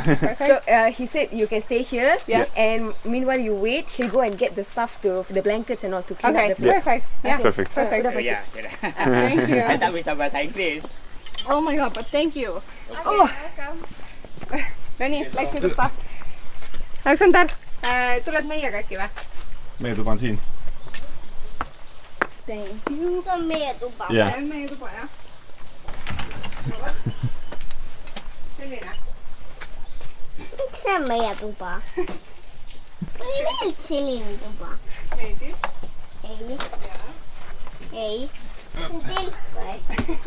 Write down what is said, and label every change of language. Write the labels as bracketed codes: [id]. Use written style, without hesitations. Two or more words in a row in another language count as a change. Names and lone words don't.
[en] Perfect. So he said you can stay here. Yeah. And meanwhile you wait, he'll go and get the stuff to the blankets and all to clean Okay, up the place. perfect. Yeah. Perfect. Perfect. Oh, yeah. Thank you. I thought we saw [ms] bahasa Inggris. [en] Oh my god, but thank you. Oh. [et] No nii, läksime tuppa. Aleksandr, tuled meiega äkki või? Meie tuba on siin. [en] Thank you. [et] See on meie tuba. [en] Yeah. [et] See on meie tuba, jah. Selline. Miks see on meie tuba? See ei meeldi selline tuba. Meeldib? Ei. Jaa. Ei. See on telk või?